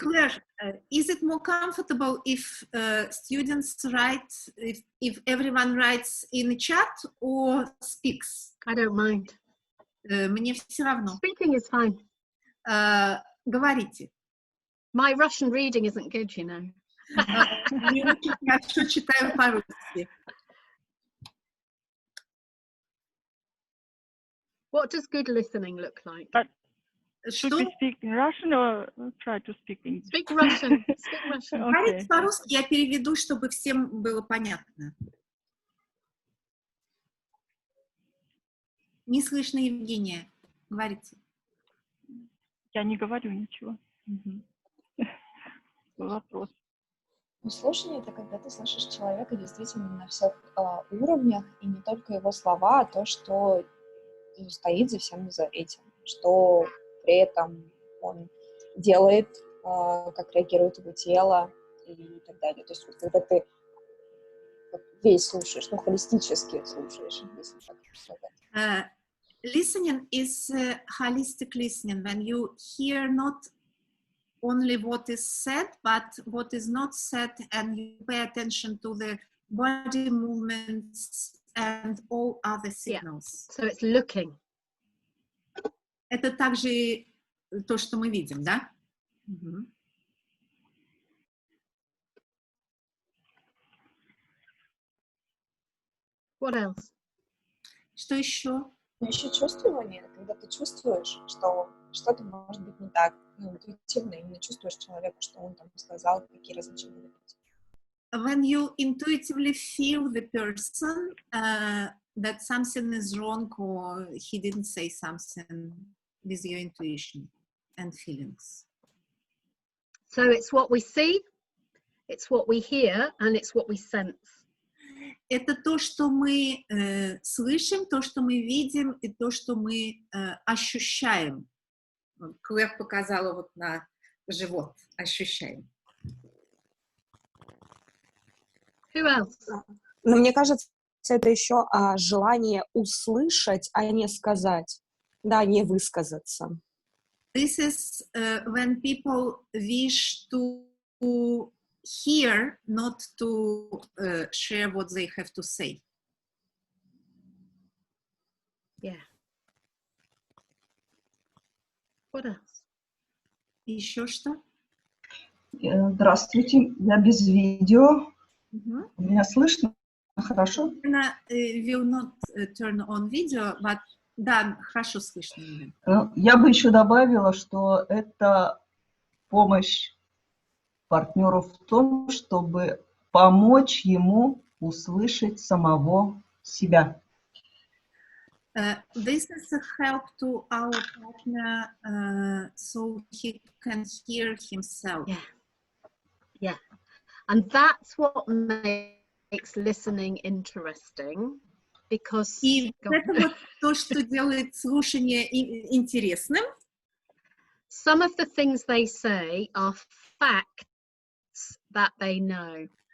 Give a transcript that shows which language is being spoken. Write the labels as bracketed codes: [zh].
[en] Claire, is it more comfortable if students write, if everyone writes in the chat or speaks? I don't mind. [ru] Мне все равно. [en] Speaking is fine. [ru] Говорите. [en] My Russian reading isn't good, you know. [ru] Не очень хорошо читаю по-русски. [en] What does good listening look like? Should we speak in Russian or try to speak English? Speak Russian. Speak Russian. [ru] Говорите по-русски, я переведу, чтобы всем было понятно. Не слышно, Евгения. Говорите. Я не говорю ничего. Вопрос. Слушание — это когда ты слышишь человека действительно на всех уровнях, и не только его слова, а то, что стоит за всем за этим, что при этом он делает, как реагирует его тело и так далее. То есть вот, когда ты весь слушаешь, ну, холистически слушаешь, если так сказать. [en] Listening is holistic listening, when you hear not only what is said, but what is not said, and you pay attention to the body movements and all other signals. Yeah. So it's looking. [ru] Это также то, что мы видим, да? [en] What else? [ru] Что еще? Но еще чувствование, когда ты чувствуешь, что что-то может быть не так, ну, интуитивно именно чувствуешь человека, что он там сказал, какие различия могут быть. [en] When you intuitively feel the person that something is wrong or he didn't say something with your intuition and feelings. So it's what we see, it's what we hear, and it's what we sense. [ru] Это то, что мы слышим, то, что мы видим, и то, что мы ощущаем. Клэр показала вот на живот. Ощущаем. [en] Who else? [ru] Но мне кажется, это еще желание услышать, а не сказать. Да, не высказаться. [en] This is when people wish to hear, not to share what they have to say. Yeah. What else? [ru] Еще что? Здравствуйте, я без видео. Меня слышно? Хорошо? [en] Will not turn on video, but [ru] да, хорошо слышно. Я бы еще добавила, что это помощь партнеру в том, чтобы помочь ему услышать самого себя. [en] This is a help to our partner so he can hear himself. Yeah. And that's what makes listening interesting, because [ru] И это вот то, что делает слушание интересным. [en] some of the things they say are facts that they know.